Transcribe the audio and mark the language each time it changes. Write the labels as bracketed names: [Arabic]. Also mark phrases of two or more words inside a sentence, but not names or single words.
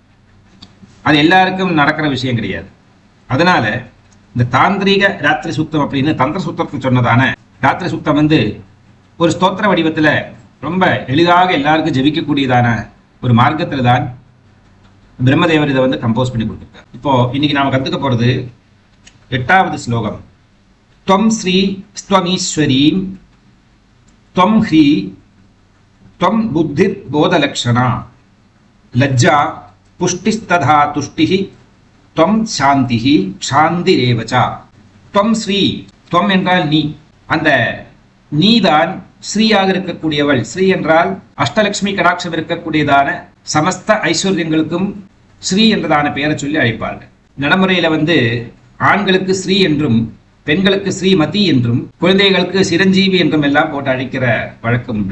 [Tamil] அது எல்லாருக்கும் நடக்கிற விஷயம் கிடையாது. அதனால இந்த தாந்திரிக ராத்திரி சுத்தம் அப்படின்னு தந்திர சுத்தத்துக்கு சொன்னதான ராத்திரி சுத்தம் ஒரு ஸ்தோத்திர வடிவத்துல ரொம்ப எளிதாக எல்லாருக்கும் ஜபிக்கக்கூடியதான ஒரு மார்க்கத்துல தான் பிரம்மதேவர் இதை கம்போஸ் பண்ணி கொடுத்துருக்கார். இப்போ இன்னைக்கு நாம கத்துக்க போறது 8வது ஸ்லோகம். [Sanskrit] त्वं श्री स्त्वमीश्वरीं त्वं ह्री त्वं बुद्धिर्बोधलक्षणा लज्जा पुष्टिस्तथा तुष्टिः त्वं शान्तिः शान्तिरेव च. त्वं श्री त्वं [Tamil] என்றால் நீ, அந்த நீதான் ஸ்ரீயாக இருக்கக்கூடியவள். ஸ்ரீ என்றால் அஷ்டலட்சுமி கடாட்சம் இருக்கக்கூடியதான சமஸ்த ஐஸ்வர்யங்களுக்கும் ஸ்ரீ என்றதான பெயரை சொல்லி அழைப்பார்கள். நடைமுறையில ஆண்களுக்கு ஸ்ரீ என்றும் பெண்களுக்கு ஸ்ரீமதி என்றும் குழந்தைகளுக்கு சிரஞ்சீவி என்றும் எல்லாம் போட்டு அழைக்கிற வழக்கம் உண்டு.